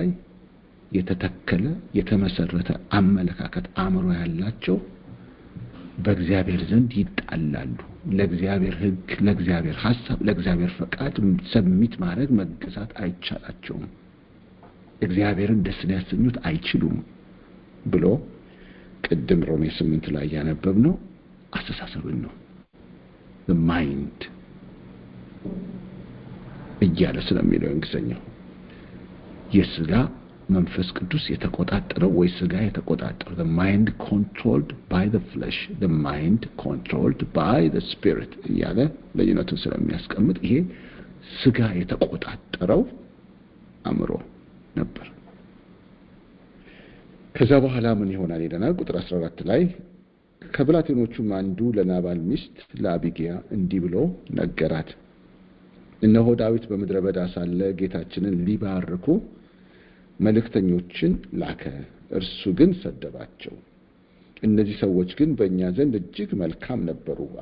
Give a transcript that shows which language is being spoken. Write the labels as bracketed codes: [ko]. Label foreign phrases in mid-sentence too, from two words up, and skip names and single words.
[am] የተተከለ የተመሰረተ አመለካከት አእምሮ ያላቸው በእግዚአብሔር ዘንድ ይጣላሉ። ለእግዚአብሔር ሕግ፣ ለእግዚአብሔር ሐሳብ፣ ለእግዚአብሔር ፈቃድ ሰብሚት ማድረግ መገዛት አይቻላቸውም። እግዚአብሔርን ደስ ሊያሰኙት አይችሉም ብሎ ቅድም ሮሜ 8 ላይ ያነበብነው አስተሳሰብን ነው። [en] the mind [am] እያለ ስለሚለው እንግሊዘኛው የስጋ መንፈስ ቅዱስ የተቆጣጠረው ወይ ስጋ የተቆጣጠረው [en] the mind controlled by the flesh, the mind controlled by the spirit [am] እያለ ለዩነቱን ስለሚያስቀምጥ ይሄ ስጋ የተቆጣጠረው አእምሮ ነበር። ከዛ በኋላ ምን ይሆናል ይለናል ቁጥር 14 ላይ ከብላቴኖቹም አንዱ ለናባል ሚስት ለአቢግያ እንዲህ ብሎ ነገራት። እነሆ ዳዊት በምድረ በዳ ሳለ ጌታችንን ሊባርኩ መልእክተኞችን ላከ፣ እርሱ ግን ሰደባቸው። እነዚህ ሰዎች ግን በእኛ ዘንድ እጅግ መልካም ነበሩ፣